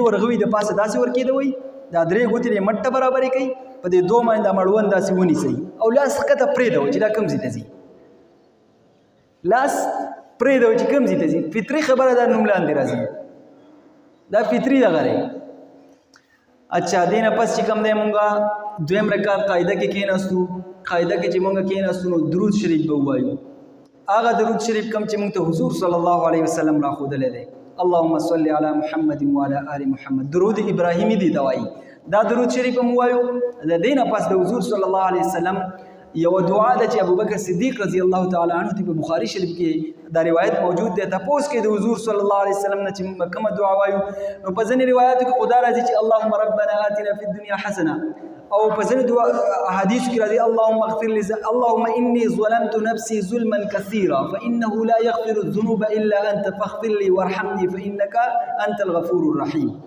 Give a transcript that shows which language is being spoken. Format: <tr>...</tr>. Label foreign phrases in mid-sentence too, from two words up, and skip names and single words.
<ps>ورغوي د پاسه داسې ور کېدوي دا درې ګوتې مټه برابرې کوي په دې دوه باندې مړون داسې ونیسئ او لاس ښکته پرېږدوئ چې دا کوم ځای ته ځي لاس پرېږدوئ چې کوم ځای ته ځي فطري خبره دا نوم لاندې راځي دا فطري دغه دی اچھا دې نه پس چې کوم دی مونږ دویم رکعت قاعده کې کېناستو قاعده کې چې مونږ کېناستو نو درود شریف به ووایو هغه درود شریف کوم چې مونږ ته حضور</ps> <ar>صلی الله علیه وسلم</ar> <ps>راښودلی دی</ps> <ar>اللهم صل علی محمد وعلى آل محمد</ar> <ps>درود ابراهیمی دی دوایي دا درود شریف هم وایو د دې نه پس د حضور</ps> <ar>صلی الله علیه وسلم</ar> <ps>یو دعا ده چې ابوبکر صدیق</ps> <ar>رضی الله تعالی عنه</ar> <ps>په بخاری شریف کې دا روایت موجود دی تاسو کې د حضور</ps> <ar>صلی الله علیه وسلم</ar> <ps>نه چې کومه دعا وایو نو په ځینې روایتو کې خدا راځي چې</ps> <ar>اللهم ربنا آتنا فی الدنيا حسنه</ar> <ps>او په ځینې احادیث کې راځي</ps> <ar>اللهم اغفر لي اللهم اني ظلمت نفسي ظلما كثيرا فانه لا يغفر الذنوب الا انت فاغفر لي وارحمني فانك انت الغفور الرحيم</ar>